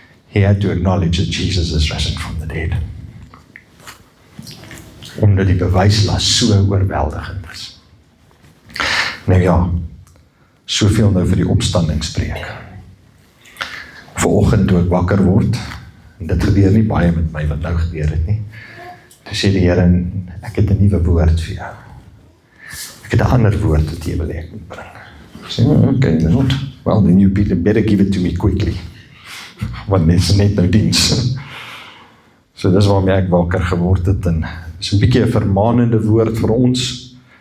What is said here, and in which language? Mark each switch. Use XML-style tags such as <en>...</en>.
<en>He had to acknowledge that Jesus is risen from the dead.</en> <af>Omdat die bewyslas so oorweldigend is. Nou ja, soveel nou vir die opstandingspreek. Vanoggend toe ek wakker word, en dit gebeur nie baie met my wat nou gebeur het nie, toe sê die Here, ek het 'n nuwe woord vir jou. Ek het 'n ander woord wat jy wil hê ek moet bring. Ek sê, okay, not.</af> <en>Well, then you better give it to me quickly.</en> <af>Want dit is net nou diens. So dis waarmee ek wakker geword het, en dis 'n bietjie 'n vermaanende woord vir ons.</af>